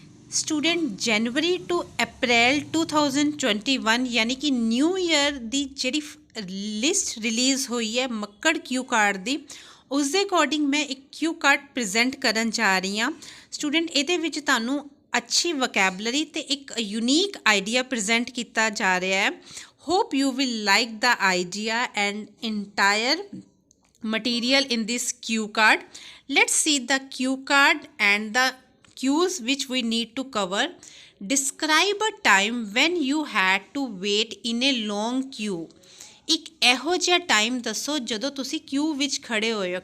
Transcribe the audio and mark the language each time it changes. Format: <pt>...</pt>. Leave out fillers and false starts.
<pa>Student January to अप्रैल 2021</pa> <hi>यानी कि</hi> <pa>new year ਦੀ ਜਿਹੜੀ ਲਿਸਟ ਰਿਲੀਜ਼ ਹੋਈ ਹੈ ਮੱਕੜ ਕਿਊ ਕਾਰਡ ਦੀ, ਉਸ ਦੇ ਅਕੋਰਡਿੰਗ ਮੈਂ ਇੱਕ ਕਿਊ ਕਾਰਡ ਪ੍ਰੈਜ਼ੈਂਟ ਕਰਨ ਜਾ ਰਹੀ ਹਾਂ। ਸਟੂਡੈਂਟ ਇਹਦੇ ਵਿੱਚ ਤੁਹਾਨੂੰ ਅੱਛੀ ਵੋਕੈਬਲਰੀ ਤੇ ਇੱਕ ਯੂਨੀਕ ਆਈਡੀਆ ਪ੍ਰੈਜ਼ੈਂਟ ਕੀਤਾ ਜਾ ਰਿਹਾ ਹੈ।</pa> <en>Hope you will like the idea and entire material in this cue card. Let's see the cue card and the cues which we need to cover. Describe a time when you had to wait in a long queue.</en> <pa>ਇੱਕ ਇਹੋ ਜਿਹਾ time ਦੱਸੋ ਜਦੋਂ ਤੁਸੀਂ ਕਿਊ ਵਿੱਚ ਖੜੇ ਹੋਏ ਹੋ।</pa>